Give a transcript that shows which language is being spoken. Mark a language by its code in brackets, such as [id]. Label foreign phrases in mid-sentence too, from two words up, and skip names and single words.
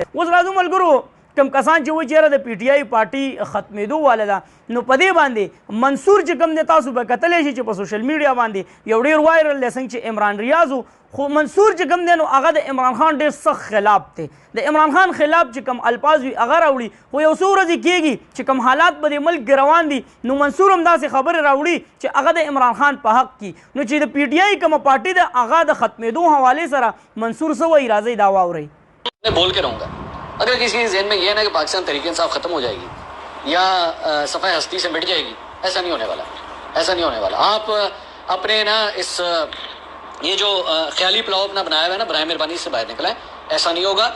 [ps] اوس راځو ملګرو کم کسان چې وایي چېرې د پی ټی آی پارټي ختمېدو واله ده نو په دې باندې منصور چې کوم دی تاسو به کتلی شئ چې په [en] social media [ps] باندې یو ډېر وایرل دی څنګه چې عمران ریاض و خو منصور چې کوم دی نو هغه د عمران خان ډېر سخت خلاف دی د عمران خان خلاف چې کوم الفاظ وي هغه راوړي خو یو څو ورځې کېږي چې کوم حالات په دې ملک کې روان دي نو منصور هم داسې خبرې راوړي چې هغه د عمران خان په حق کې نو چې د پی ټی آی کومه پارټي ده هغه د ختمېدو حوالې سره منصور څه وایي راځئ دا واورئ [ur] میں بول کے رہوں گا اگر کسی کے ذہن میں یہ ہے نا کہ پاکستان تحریک انصاف ختم ہو جائے گی یا صفحہ ہستی سے مٹ جائے گی، ایسا نہیں ہونے والا، ایسا نہیں ہونے والا. آپ اپنے نا اس یہ جو خیالی پلاؤ اپنا بنایا ہوا ہے نا، برائے مہربانی سے باہر نکلائیں. ایسا نہیں ہوگا.